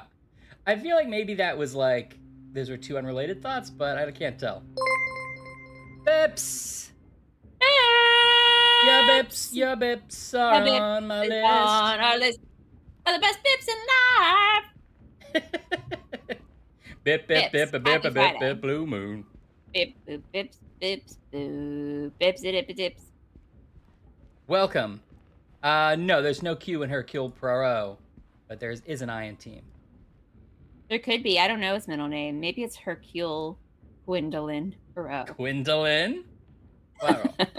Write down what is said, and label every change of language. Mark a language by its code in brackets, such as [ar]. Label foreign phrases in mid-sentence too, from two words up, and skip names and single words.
[en] I feel like maybe that was like, those were two unrelated thoughts, but I can't tell. Bips! Your bips are on my list. On our list. Are the best bips in life. Bip, bip, bip, bip, bip, bip, bip, blue moon. Bip, boop, bips, bips, boo, bips, dip, dips. Welcome. No, there's no Q in Hercule Poirot, but there is an I in team. There could be. I don't know his middle name. Maybe it's Hercule Gwendolyn Poirot. Gwendolyn? Poirot.